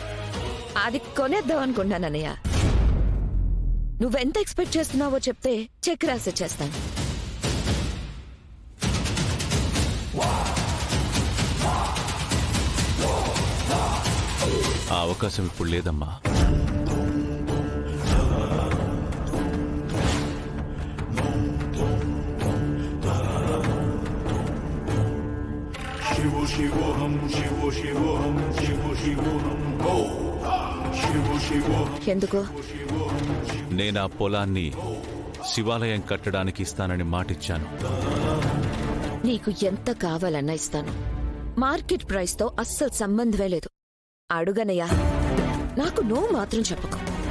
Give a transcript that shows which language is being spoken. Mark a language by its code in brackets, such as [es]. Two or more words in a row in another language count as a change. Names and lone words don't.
[te] అది కొనేద్దాం అనుకుంటానన్నయ్య. నువ్వెంత ఎక్స్పెక్ట్ చేస్తున్నావో చెప్తే చెక్ రాసి చేస్తాను. ఆ అవకాశం ఇప్పుడు లేదమ్మా. [sa] शिवो शिवोऽहं शिवो शिवोऽहं शिवो शिवोऽहं शिवो शिवोऽहं [te] ఎందుకు? నేను ఆ పొలాన్ని శివాలయం కట్టడానికి ఇస్తానని మాటిచ్చాను. నీకు ఎంత కావాలన్నా ఇస్తాను. [en] market price [te] తో అస్సలు సంబంధమే లేదు. అడుగనయ్యా, నాకు నో మాత్రం చెప్పకు.